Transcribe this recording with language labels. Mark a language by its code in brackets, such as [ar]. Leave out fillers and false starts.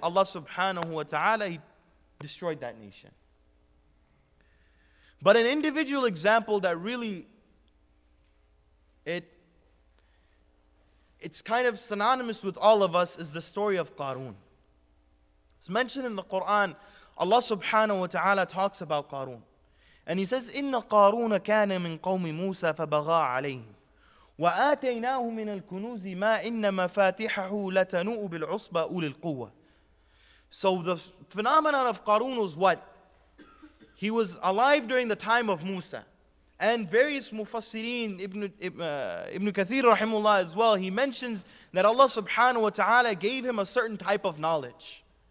[en] Allah subhanahu wa ta'ala, He destroyed that nation. But an individual example that really, it's kind of synonymous with all of us is the story of Qarun. It's mentioned in the Quran. Allah subhanahu wa ta'ala talks about Qarun. And He says, [ar] إِنَّ قَارُونَ كَانَ مِنْ قَوْمِ مُوسَى فَبَغَى عَلَيْهِمْ وآتيناه من الكنوز ما إن مفاتحه لتنوء بالعصبة أولي القوة. [en] So the phenomenon of Qarun was what? He was alive during the time of Musa. And various mufassirin, Ibn Kathir rahimullah as well, he mentions that Allah subhanahu wa ta'ala gave him a certain type of knowledge.